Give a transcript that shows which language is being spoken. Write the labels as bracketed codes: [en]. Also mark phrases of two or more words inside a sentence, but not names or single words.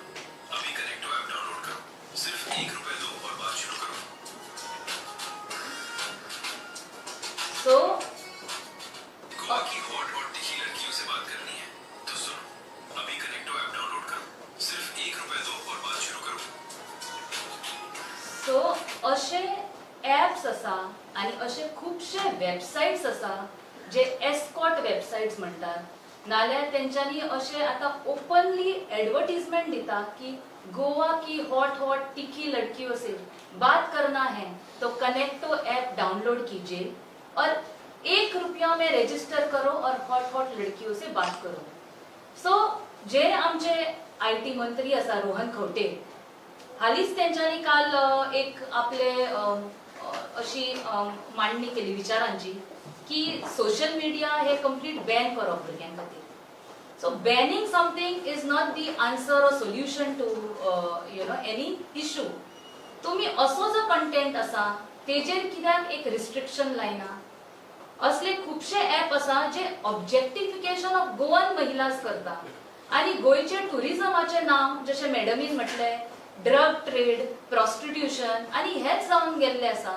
[kok] सो सो अशे ऍप्स आसा आनी अशे खूबशे वेबसाइट्स आसा जे एस्कॉट वेबसाइट्स म्हणटात, नाल्यार तेंच्यांनी अशें आतां [en] openly advertisement [kok] दिता की [hi] गोवा की हॉट हॉट तीखी लड़कियों से बात करना है तो कनेक्टो ऐप डाउनलोड कीजिए और 1 रुपया में रजिस्टर करो और हॉट हॉट लड़कियों से बात करो. [kok] सो जे आमचे IT मंत्री आसा रोहन खंवटे, हालींच तेंच्यांनी काल एक आपले अशी मांडणी केली विचारांची की [en] social media [kok] हे [en] complete ban [kok] करप भुरग्यां खातीर. [en] So banning something is not the answer or solution to any issue. [kok] तुम्ही असो जो कंटेंट आसा तेजेर कित्याक एक रिस्ट्रिक्शन लायना. असले खुबशे ऍप आसा जे [en] objectification of Goan [kok] महिलास करता आणि गोयचे टुरिझमाचे नाव जशे मॅडमीन म्हटले [en] drug trade, [kok] प्रॉस्टिट्यूशन आणि हेच जावन गेल्ले आसा.